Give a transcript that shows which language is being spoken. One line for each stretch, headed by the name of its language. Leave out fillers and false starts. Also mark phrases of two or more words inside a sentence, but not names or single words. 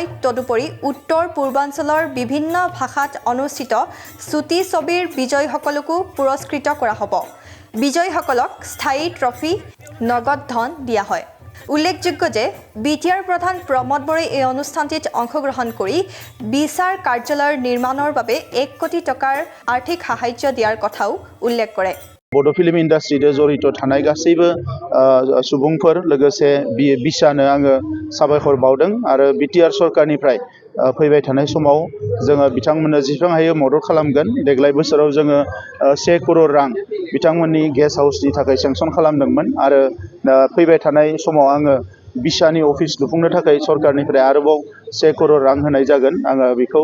Assamese: তদুপৰি উত্তৰ পূৰ্বাঞ্চলৰ বিভিন্ন ভাষাত অনুষ্ঠিত চুটি ছবিৰ বিজয়ীসকলকো পুৰস্কৃত কৰা হ'ব। বিজয়ীসকলক স্থায়ী ট্ৰফি, নগদ ধন দিয়া হয়। উল্লেখযোগ্য যে বিটিআৰ প্ৰধান প্ৰমোদ বড়োই এই অনুষ্ঠানটিত অংশগ্ৰহণ কৰি বিচাৰ কাৰ্যালয়ৰ নিৰ্মাণৰ বাবে ১ কোটি টকাৰ আৰ্থিক সাহায্য দিয়াৰ কথাও উল্লেখ কৰে।
Bodo: बड' फिल्म इन्डास्ट्रिजों जड़ित थानाय गासैबो सुबुंफोर लोगोसे बिसानो आङो साबायखर बावदों आरो बिटिआर सरकारनिफ्राय फैबाय थानाय समाव जोङो बिथांमोननो जेसेबां हायो मदद खालामगोन। देग्लाय बोसोराव जोङो 1 करोड़ रां बिथांमोननि गेस्ट हाउसनि थाखाय सेंसन खालामदोंमोन आरो फैबाय थानाय समाव आङो बिसानि अफिस लुफुंनो थाखाय सरकारनिफ्राय आरोबाव 1 करोड़ रां होनाय जागोन।